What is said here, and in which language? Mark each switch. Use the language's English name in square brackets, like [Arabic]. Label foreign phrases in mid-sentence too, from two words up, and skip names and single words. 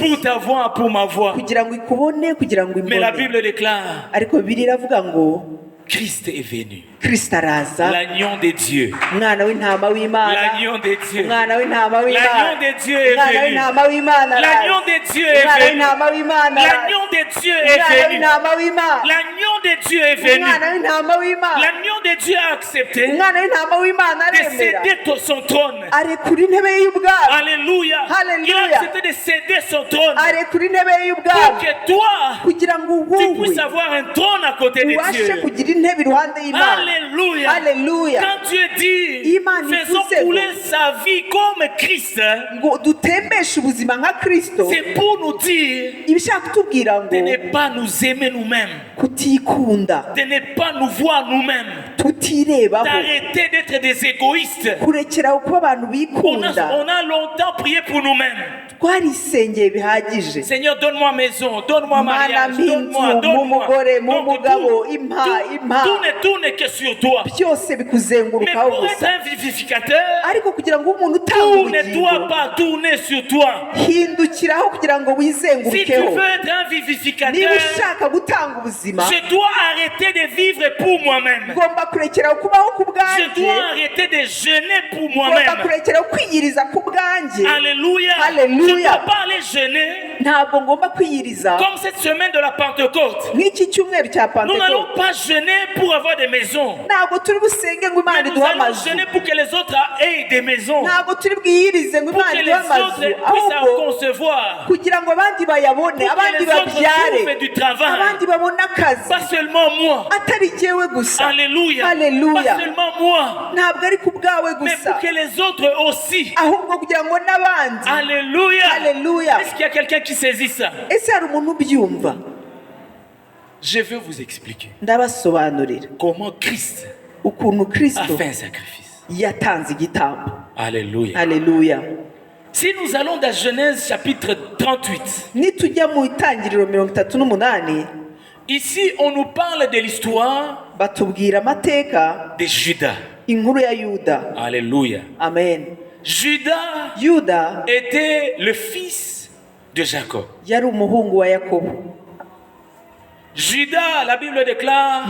[French] Pour ta voix, pour ma voix. [Kinyarwanda] kugira ngo ikubone, kugira ngo [French] Mais la [Kinyarwanda] imbone. [French] Bible déclare, [Kinyarwanda] Ariko Bibiliya iravuga ngo [French] Christ est venu. [Kinyarwanda] Kristo araza, [French] L'agneau de Dieu. [Kinyarwanda] umwana w'intama w'Imana, [French] L'agneau de Dieu. [Kinyarwanda] umwana w'intama [French] L'agneau [Kinyarwanda] w'Imana, [French] de Dieu est [Kinyarwanda] umwana [French] venu. [Kinyarwanda] w'intama w'Imana araza. [French] L'agneau de Dieu est [Kinyarwanda] umwana [French] venu. [Kinyarwanda] w'intama w'Imana araza. [French] L'agneau de Dieu est [Kinyarwanda] umwana [French] venu. [Kinyarwanda] w'intama w'Imana, [French] L'agneau de Dieu est venu. [Kinyarwanda] umwana w'intama w'Imana, [French] L'agneau de Dieu a accepté [Kinyarwanda] umwana w'intama w'Imana [French] de [Kinyarwanda] aremera [French] céder son trône. [Kinyarwanda] arekura intebe ye y'ubwami, [French] Alléluia. [Kinyarwanda] Alléluia. [French] Il a accepté de céder son trône [Kinyarwanda] arekura intebe ye [French] pour [Kinyarwanda] y'ubwami [French] que toi, [Kinyarwanda] kugira ngo [French] tu [Kinyarwanda] wowe [French] puisses avoir un trône à côté de [Kinyarwanda] ubashe [French] Dieu. [Kinyarwanda] kugira intebe iruhande y'Imana. [French] Alléluia. [Kinyarwanda] Alléluia. [French] Quand Dieu dit, [Kinyarwanda] Imana [French] faisons [Kinyarwanda] ivuze [French] couler [Kinyarwanda] ngo [French] sa vie comme Christ, [Kinyarwanda] ngo dutembeshe ubuzima nka Kristo, [French] c'est pour nous dire [Kinyarwanda] ibishaka kutubwira [French] de [Kinyarwanda] ngo [French] ne pas nous aimer nous-mêmes, [Kinyarwanda] kutikunda, [French] de ne pas nous voir nous-mêmes, [Kinyarwanda] tutirebaho, [French] d'arrêter d'être des égoïstes. [Kinyarwanda] kurekeraho kuba abantu bikunda. [French] On a longtemps prié pour nous-mêmes. [Kinyarwanda] Twarisengeye bihagije. [French] Seigneur, donne-moi maison, donne-moi [Kinyarwanda] Mana [French] mariage, [Kinyarwanda] minzu, [French] donne-moi, [Kinyarwanda] mu [French] donne-moi. [Kinyarwanda] mugore, mu [French] Donc, [Kinyarwanda] mugabo, impa. [French] tout n'est que sur toi. [Kinyarwanda] byose [French] Mais [Kinyarwanda] bikuzengurukaho [French] pour être [Kinyarwanda] gusa. [French] un vivificateur, [Kinyarwanda] Ariko kugira ngo umuntu utanga [French] tout ne doit [Kinyarwanda] ubugingo, [French] pas tourner sur toi. [Kinyarwanda] hindukiraho kugira ngo [French] Si tu [Kinyarwanda] wizengurukeho. [French] veux être un [Kinyarwanda] Niba [French] vivificateur, [Kinyarwanda] ushaka gutanga ubuzima, [French] je dois arrêter de vivre pour moi-même. [Kinyarwanda] ngomba kurekera kubaho ku [French] Je [Kinyarwanda] bwanjye, [French] dois arrêter de jeûner pour [Kinyarwanda] ngomba [French] moi-même. [Kinyarwanda] kurekera kwiyiriza ku bwanjye. [French] Alléluia. [Kinyarwanda] Alléluia. [French] Je ne dois pas aller jeûner [Kinyarwanda] Ntabwo ngomba kwiyiriza [French] comme cette semaine de la Pentecôte. [Kinyarwanda] nk'iki cyumweru cya [French] Nous n'allons [Kinyarwanda] Pentekote. [French] pas jeûner pour avoir des maisons. [Kinyarwanda] Ntabwo turi busenge ngo [French] Mais [Kinyarwanda] Imana [French] nous [Kinyarwanda] iduhe [French] allons [Kinyarwanda] amazu. [French] jeûner pour que les autres aient des maisons. [Kinyarwanda] Ntabwo turi bwiyirize ngo [French] Pour [Kinyarwanda] Imana [French] que les [Kinyarwanda] iduhe amazu, [French] autres puissent en [Kinyarwanda] ahubwo [French] concevoir. [Kinyarwanda] kugira ngo abandi bayabone, [French] Pour que [Kinyarwanda] abandi [French] les autres [Kinyarwanda] babyare, [French] trouvent du travail. [Kinyarwanda] abandi babone akazi, [French] Pas seulement moi. [Kinyarwanda] atari jyewe gusa. [French] Alléluia. [Kinyarwanda] Haleluya. [French] Pas seulement moi. [Kinyarwanda] Ntabwo ari ku bwawe [French] Mais [Kinyarwanda] gusa, [French] pour que les autres aussi. [Kinyarwanda] ahubwo kugira ngo n'abandi. [French] Alléluia. [Kinyarwanda] Haleluya. [French] Est-ce qu'il y a quelqu'un qui saisit ça? [Kinyarwanda] Ese hari umuntu ubyumva? [French] Je veux vous expliquer [Kinyarwanda] Ndabasobanurira [French] comment Christ [Kinyarwanda] ukuntu [French] a [Kinyarwanda] Kristo [French] fait un sacrifice. [Kinyarwanda] yatanze igitambo. [French] Alléluia. [Kinyarwanda] Haleluya. [French] Si nous allons dans Genèse chapitre 38, [Kinyarwanda] Nitujya mu itangiriro 38, [French] ici on nous parle de l'histoire [Kinyarwanda] batubwira amateka [French] de Judas. [Kinyarwanda] inkuru ya Yuda. [French] Alléluia. [Kinyarwanda] Amen. [French] Judas [Kinyarwanda] Yuda [French] était le fils de Jacob. [Kinyarwanda] yari umuhungu wa Yakobo. [French] Judas, la Bible déclare